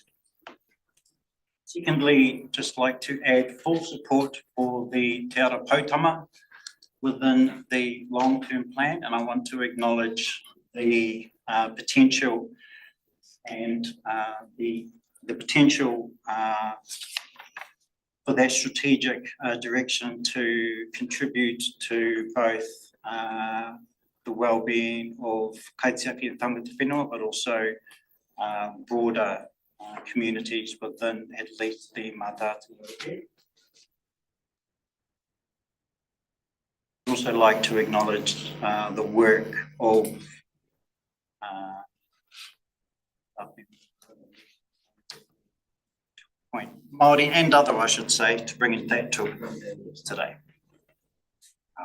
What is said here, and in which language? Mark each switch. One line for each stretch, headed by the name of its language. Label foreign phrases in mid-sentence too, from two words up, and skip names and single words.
English: Secondly, just like to add full support for the Te Ara Pautama within the long-term plan, and I want to acknowledge the potential and the potential for that strategic direction to contribute to both the well-being of kaitiaki and
Māori: tangata whenua,
English: but also broader communities within at least the Mātātua. I'd also like to acknowledge the work of Māori and other, I should say, to bring it that to today.